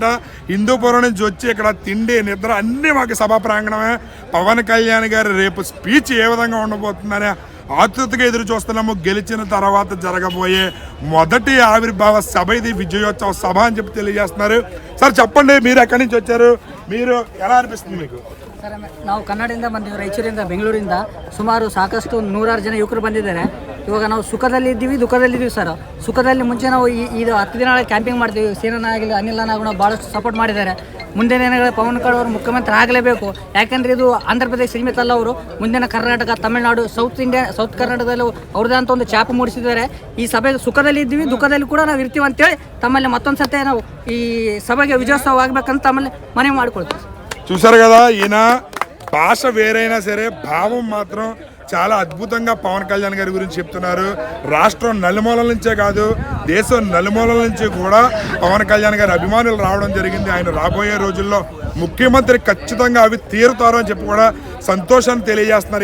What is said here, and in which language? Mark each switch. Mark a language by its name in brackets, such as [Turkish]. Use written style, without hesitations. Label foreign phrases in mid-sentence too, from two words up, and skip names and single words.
[Telugu] హిందూపురం నుంచి వచ్చి ఇక్కడ తిండి నిద్ర అన్నీ మాకు సభా ప్రాంగణమే. పవన్ కళ్యాణ్ గారి రేపు స్పీచ్ ఏ విధంగా ఉండబోతుందనే ఆతృతగా ఎదురు చూస్తున్నాము. గెలిచిన తర్వాత జరగబోయే మొదటి ఆవిర్భావ సభ ఇది, విజయోత్సవ సభ అని చెప్పి తెలియజేస్తున్నారు. సార్ చెప్పండి, మీరు ఎక్కడి నుంచి వచ్చారు, మీరు ఎలా అనిపిస్తుంది మీకు? [Kannada] ಸರ್ ನಾವು ಕನ್ನಡದಿಂದ ಬಂದಿದ್ದೀವಿ, ರಾಯಚೂರಿಂದ, ಬೆಂಗಳೂರಿಂದ. ಸುಮಾರು ಸಾಕಷ್ಟು 100 ಜನ ಯುವಕರು ಬಂದಿದ್ದಾರೆ. ಇವಾಗ ನಾವು ಸುಖದಲ್ಲಿದ್ದೀವಿ, ದುಃಖದಲ್ಲಿದ್ದೀವಿ ಸರ್. ಸುಖದಲ್ಲಿ ಮುಂಚೆ ನಾವು ಇದು 10 ದಿನ ಕ್ಯಾಂಪಿಂಗ್ ಮಾಡ್ತೀವಿ. ಸೇನಾಗಿಲ್ಲ, ಅನಿಲ್ ನಾವು ಭಾಳಷ್ಟು ಸಪೋರ್ಟ್ ಮಾಡಿದ್ದಾರೆ. ಮುಂದಿನ ದಿನಗಳಲ್ಲಿ ಪವನ್ ಕళ్యాణ್ ಅವರು ಮುಖ್ಯಮಂತ್ರಿ ಆಗಲೇಬೇಕು. ಯಾಕೆಂದರೆ ಇದು ಆಂಧ್ರ ಪ್ರದೇಶ ಸೀಮಿತ ಅಲ್ಲ, ಅವರು ಮುಂದಿನ ಕರ್ನಾಟಕ, ತಮಿಳುನಾಡು, ಸೌತ್ ಕರ್ನಾಟಕದಲ್ಲಿ ಅವ್ರದ್ದೇ ಅಂತ ಒಂದು ಛಾಪು ಮೂಡಿಸಿದ್ದಾರೆ. ಈ ಸಭೆಗೆ ಸುಖದಲ್ಲಿ ಇದ್ದೀವಿ, ದುಃಖದಲ್ಲಿ ಕೂಡ ನಾವು ಇರ್ತೀವಿ ಅಂತೇಳಿ ತಮ್ಮಲ್ಲಿ ಮತ್ತೊಂದು ಸತೆ ನಾವು ಈ ಸಭೆಗೆ ವಿಜಯೋತ್ಸವ ಆಗಬೇಕಂತ ತಮ್ಮಲ್ಲಿ ಮನವಿ ಮಾಡಿಕೊಳ್ತೀವಿ. [Telugu] చూసారు కదా, ఈయన భాష వేరైనా సరే భావం మాత్రం చాలా అద్భుతంగా పవన్ కళ్యాణ్ గారి గురించి చెప్తున్నారు. రాష్ట్రం నలుమూలల నుంచే కాదు, దేశం నలుమూలల నుంచి కూడా పవన్ కళ్యాణ్ గారి అభిమానులు రావడం జరిగింది. ఆయన రాబోయే రోజుల్లో ముఖ్యమంత్రి ఖచ్చితంగా అవి తీరుతారు అని చెప్పి కూడా సంతోషాన్ని తెలియజేస్తున్నారు.